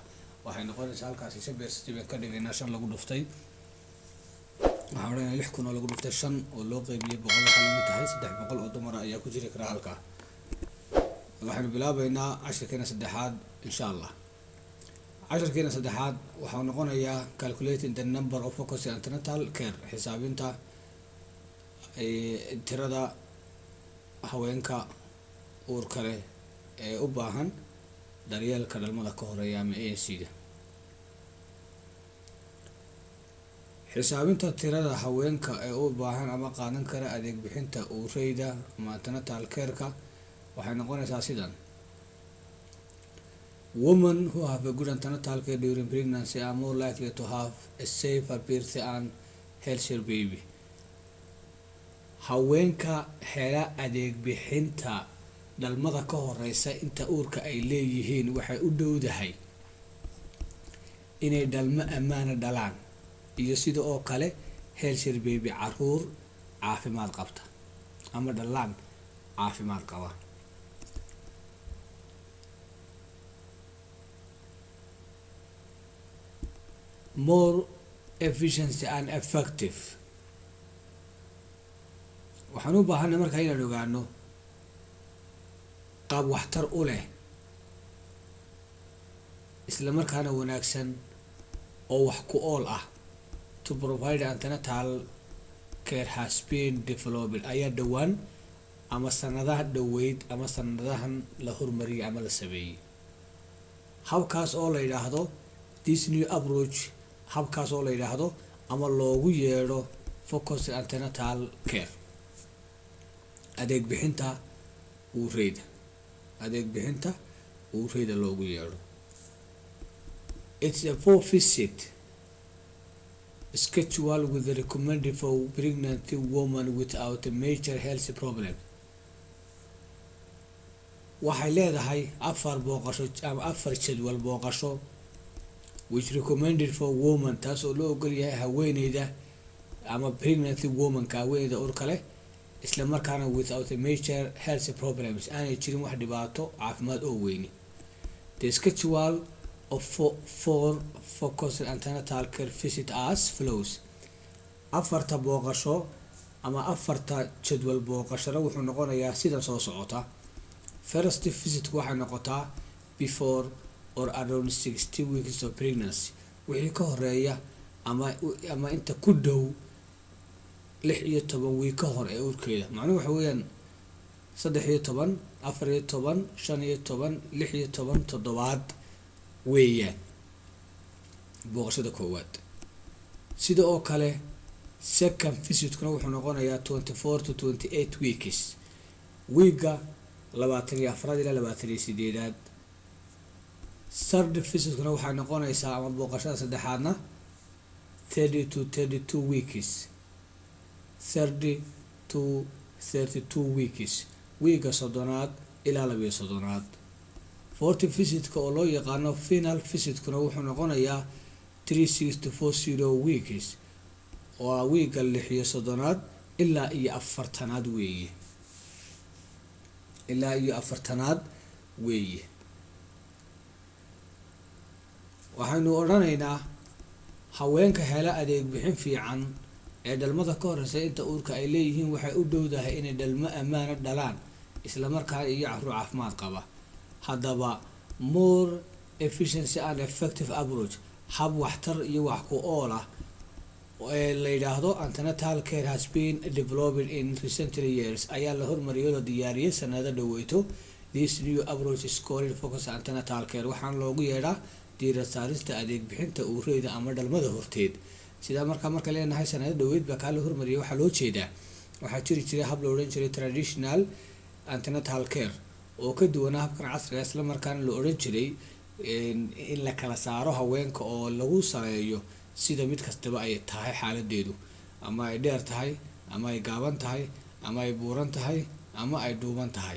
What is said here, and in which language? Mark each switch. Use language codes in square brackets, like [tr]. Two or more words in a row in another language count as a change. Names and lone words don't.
[so] waxay noqonaysaa halkaasi shabeerstii ka dhigayna 5 lagu dhuftay waxaan oranay 6,000 oo lagu dhuftay 5 oo loo qaybiyay 100 waxa la mid tahay 300 oo dumar ayaa ku jiri kara halka. waxaanu bilaabaynaa casharkeena saddexaad insha Allah. casharkeena saddexaad waxa noqonayaa [en] calculating the number of focus antenatal care, [so] xisaabinta tirada haweenka uurka leh ee u baahan daryeelka dhalmada ka horeeya ama ANC-da. xisaabinta tirada haweenka ee u baahan ama qaadan kara adeeg bixinta uureyda ama [en] antenatal care-ka [so] waxay noqonaysaa sidan: [en] women who have a good antenatal care during pregnancy are more likely to have a safer birth and healthier baby. [so] haweenka hela adeeg bixinta dhalmada ka horeysa inta uurka ay leeyihiin waxay u dhowdahay inay dhalmo ammaan dhalaan iyo sidoo oo kale [en] healthier baby, [so] caruur caafimaad qabta ama dhalaan caafimaad qaba. [en] more efficiency and effective, [so] waxaan u baahanay markaa inaan ogaano qaab waxtar u leh isla markaana wanaagsan oo wax ku ool ah. [en] to provide antenatal care has been developed [so] ayaa dhawaan ama sanadaha dhaweyd ama sanadahan la hormariyay ama la sameeyay. habkaas oo la yiraahdo [en] this new approach, [so] habkaas oo la yiraahdo ama loogu yeero [en] focus antenatal care, [so] adeeg bixinta uureyda, adeeg bixinta uureyda loogu yeero. [en] It's a 4-visit schedule with the recommended for pregnant women without a major health problem. [so] waxay leedahay 4 booqasho ama 4 jadwal booqasho [en] which recommended for women, [so] taas oo loo ogol yahay haweeneyda ama [en] pregnant woman [so] ka haweeneyda uurka leh isla markaana [en] without a major health problems [so] aanay jirin wax dhibaato caafimaad oo weyni. [en] The schedule of 4 focus antenatal care visit as follows: [so] 4 booqasho ama 4 jadwal booqashada wuxuu noqonayaa sidan soo socota. [en] First visit [so] waxay noqotaa [en] before or around 60 weeks of pregnancy, [so] wixii ka horeeya ama inta ku dhow 16 week ka hor ee uurkeeda. macnuhu waxa weeyaan 13, 14, 15, 16 toddobaad weeyaan booqashada koowaad. sida oo kale [en] second visit-kuna [so] wuxuu noqonayaa [en] 24 to 28 weeks, [so] weeka 24 ilaa 28. [en] third visit-kuna [so] waxay noqonaysaa ama booqashada saddexaadna [en] 30 to 32 weeks, 30 to 32 weeks, [so] weeka 30 ilaa 32. [en] fourth visit-ka [so] oo loo yaqaano [en] final visit-kuna [so] wuxuu noqonayaa [en] 36 to 40 weeks, [so] oo weeka 36 ilaa 40 weeye, ilaa 40 weeye. waxaynu oranaynaa haweenka hela adeeg bixin fiican ee dhalmada ka horeysa inta uurka ay leeyihiin waxay u dhowdahay inay dhalmo ammaan dhalaan isla markaana iyo caruur caafimaad qaba. [en] haddaba more efficiency and effective approach, [so] hab waxtar iyo wax ku ool ah ee la yiraahdo [en] antenatal care has been developed in recent years [so] ayaa la hormariyay oo diyaariyay sanado dhaweyto [en] This new approach is called focus antenatal care. [so] waxaan loogu yeedhaa diirad saarista adeeg bixinta uureyda ama dhalmada horteed. sidaa marka leenahay sanado dhaweyd baa kaa la hormariyay waxaa loo jeedaa waxaa jiri jiray hab la odhan jiray [en] traditional antenatal care [so] oo ka duwanaa habkan casriga isla markaana la odhan jiray in la kala saaro haweenka oo lagu sameeyo sida mid kastaba ay tahay xaaladeedu, ama ay dheer tahay, ama ay gaaban tahay, ama ay buuran tahay, ama ay dhuuban tahay.